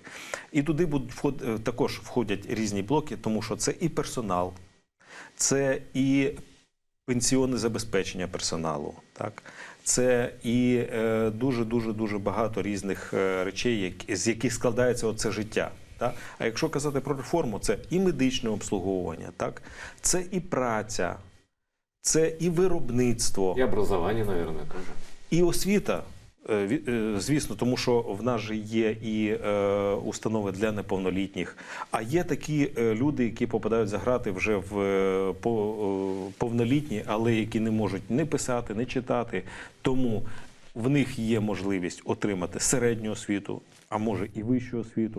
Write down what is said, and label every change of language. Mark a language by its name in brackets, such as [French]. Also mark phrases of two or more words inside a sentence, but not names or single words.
[Ukrainian] І туди також входять різні блоки, тому що це і персонал, це і пенсіонне забезпечення персоналу, так? Це і дуже багато різних речей, з яких складається оце життя. Так? А якщо казати про реформу, це і медичне обслуговування, так? Це і праця, це і виробництво. [Russian] И образование, наверное, тоже. [Ukrainian] І освіта, звісно, тому що в нас же є і установи для неповнолітніх, а є такі люди, які попадають за грати вже в повнолітні, але які не можуть не писати, не читати, тому в них є можливість отримати середню освіту, а може і вищу освіту.